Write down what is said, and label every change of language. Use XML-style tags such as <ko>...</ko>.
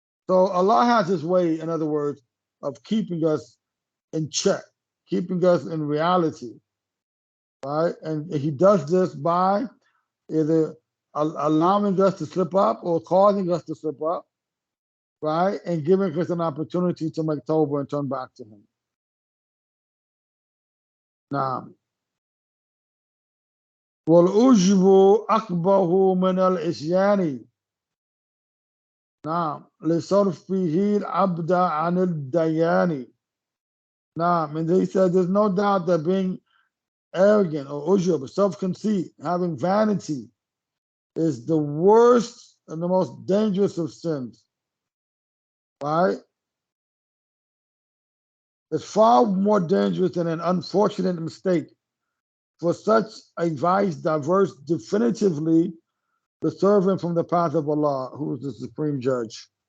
<en>So Allah has His way, in other words, of keeping us in check, keeping us in reality, right? And He does this by either allowing us to slip up or causing us to slip up, right? And giving us an opportunity to make Tawbah and turn back to him.</en> <ar>Now, والعجب أقبه من العصيان نعم لصرفه العبد عن الديان.</ar> <en>Naam, and they said there's no doubt that being arrogant or ujub, self-conceit, having vanity, is the worst and the most dangerous of sins. Right? It's far more dangerous than an unfortunate mistake. For such a vice diverse definitively the servant from the path of Allah, who is the supreme judge.</en>